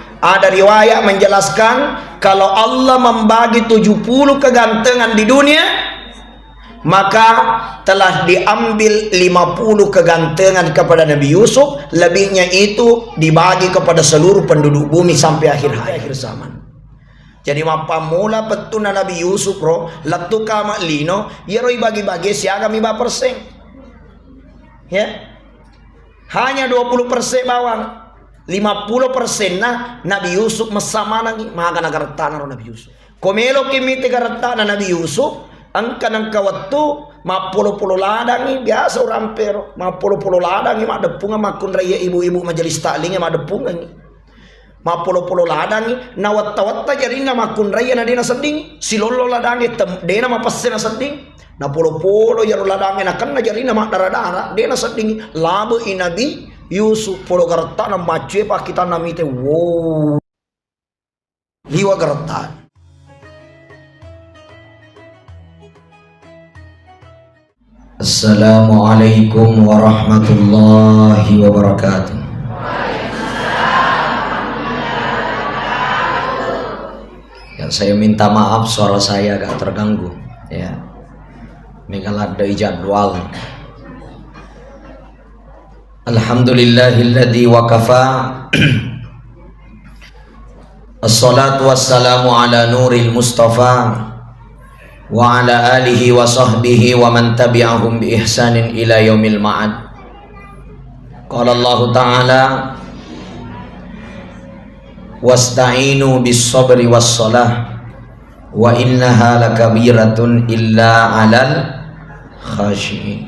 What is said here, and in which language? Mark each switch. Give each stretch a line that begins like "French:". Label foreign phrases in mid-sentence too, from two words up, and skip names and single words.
Indonesian: Ada riwayat menjelaskan kalau Allah membagi 70 kegantengan di dunia, maka telah diambil 50 kegantengan kepada Nabi Yusuf, lebihnya itu dibagi kepada seluruh penduduk bumi sampai akhir zaman.
Buginese: Jadi mapa mula petuna Nabi Yusuf bro, latu kama lino, ya roi bagi-bagi siaga 5%.
Indonesian: Ya. Hanya 20% bawang.
Buginese: 50% nah Nabi Yusuf masama nangi maka nagartana ro Nabi Yusuf. Komelo kimite gartana Nabi Yusuf angka nang kawattu mapolo-polo ladangi
Indonesian: biasa orang
Buginese: pero mapolo-polo ladangi mak depunga makun raya ibu-ibu
Indonesian: majelis taklinge
Buginese: mak depunga ni. Mapolo-polo ladangi nawatta-watta jarina makun raya na dena seding silolo ladangi dena mapasena seding na polo-polo yaro ladangi na kanna jarina mak dara-dara dena seding labu inabi Yusuf polo garta na macue pa kita namite wow liwa garta.
Arabic: السلام عليكم ورحمة الله وبركاته.
Indonesian: Ya, saya minta maaf suara saya agak terganggu ya. Megalat dari jadwal.
Arabic: الحمد لله الذي وقفا. والصلاة والسلام على نور المصطفى وعلى آله وصحبه ومن تبعهم بإحسان إلى يوم المعاد. قال الله تعالى واستعينوا بالصبر والصلاة وإنها لكبيرة إلا على الخاشعين.